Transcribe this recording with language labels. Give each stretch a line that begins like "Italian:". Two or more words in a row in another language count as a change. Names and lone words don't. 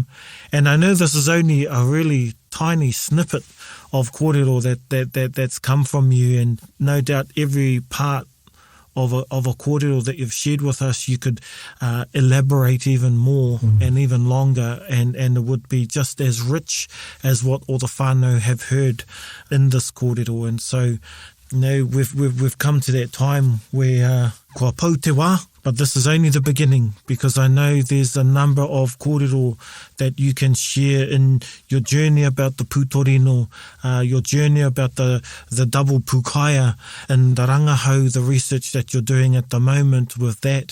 English: And I know this is only a really tiny snippet of kōrero that's come from you, and no doubt every part of a kōrero that you've shared with us, you could elaborate even more and even longer, and it would be just as rich as what all the whānau have heard in this kōrero. And so, we've come to that time where
Māori: kua pau te wā,
English: but this is only the beginning, because I know there's a number of kōrero that you can share in your journey about the pūtorino, your journey about the double pukaia and the rangahau, the research that you're doing at the moment with that.